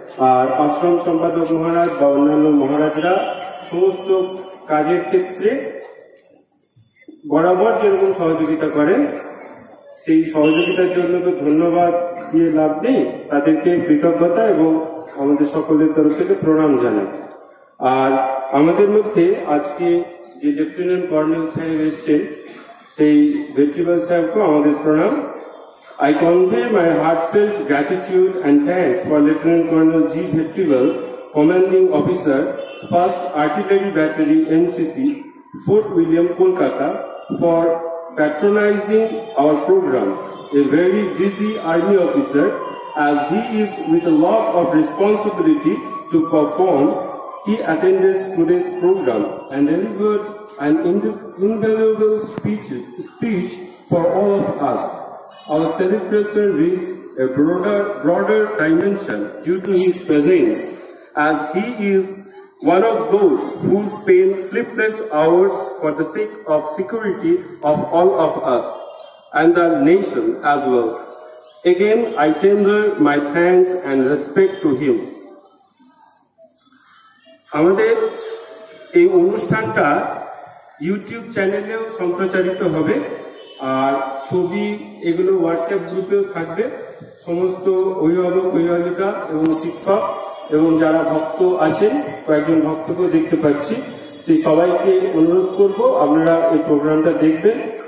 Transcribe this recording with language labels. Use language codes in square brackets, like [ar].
[bn] আর আশ্রম সম্পাদক মহারাজ বা অন্যান্য মহারাজরা সমস্ত কাজের ক্ষেত্রে বরাবর যেরকম সহযোগিতা করেন, সেই সহযোগিতার জন্য তো ধন্যবাদ দিয়ে লাভ নেই, তাদেরকে কৃতজ্ঞতা এবং আমাদের সকলের তরফ থেকে প্রণাম জানাই। আর আমাদের মধ্যে আজকে যে লেফটেন্যান্ট কর্নেল সাহেব এসছেন, সেই ভেট্রিভাল সাহেবকে আমাদের প্রণাম। [en] I convey my heartfelt gratitude and thanks for Lieutenant Colonel G. Bhetrival, Commanding Officer, 1st Artillery Battery NCC, Fort William, Kolkata, for patronizing our program. A very busy army officer, as he is with a lot of responsibility to perform, he attended today's program and delivered an invaluable speech for all of us. Our celebration reaches a broader dimension due to his presence, as he is one of those who spend sleepless hours for the sake of security of all of us and the nation as well. Again, I tender my thanks and respect to him. [bn] আমাদের এই অনুষ্ঠানটা YouTube চ্যানেলেও সম্প্রচারিত হবে, আর ছবি এগুলো WhatsApp গ্রুপেও থাকবে। সমস্ত অভিভাবক, অভিভাবিকা এবং শিক্ষক এবং যারা ভক্ত আছেন, কয়েকজন ভক্তকেও দেখতে পাচ্ছি, সেই সবাইকে অনুরোধ করব আপনারা এই প্রোগ্রামটা দেখবেন।